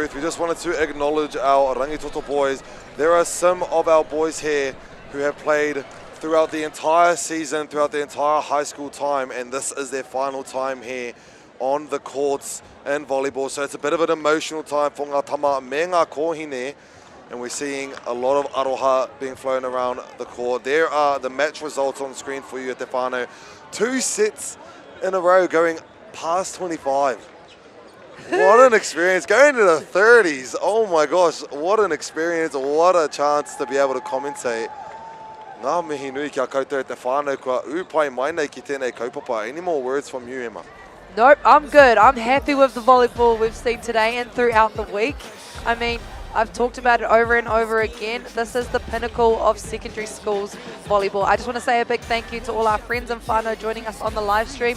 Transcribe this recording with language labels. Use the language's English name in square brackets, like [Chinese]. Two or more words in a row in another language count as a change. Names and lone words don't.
[English] We just wanted to acknowledge our Rangitoto boys. There are some of our boys here who have played throughout the entire season, throughout the entire high school time, and this is their final time here on the courts in volleyball. So it's a bit of an emotional time for [Māori] ngā tama me ngā kohine, [English] and we're seeing a lot of aroha being flown around the court. There are the match results on screen for you at [Māori] Te Whānau. [English] 2 sets in a row going past 25. What an experience, going to the 30s. Oh my gosh, what an experience, what a chance to be able to commentate. [Māori] Ngā mihi nui kia koutou te whānau kua upai mai nei ki tēnei kaupapa. [English] Any more words from you, Emma? Nope, I'm good. I'm happy with the volleyball we've seen today and throughout the week. I mean, I've talked about it over and over again. This is the pinnacle of secondary schools volleyball. I just want to say a big thank you to all our friends and whānau joining us on the live stream.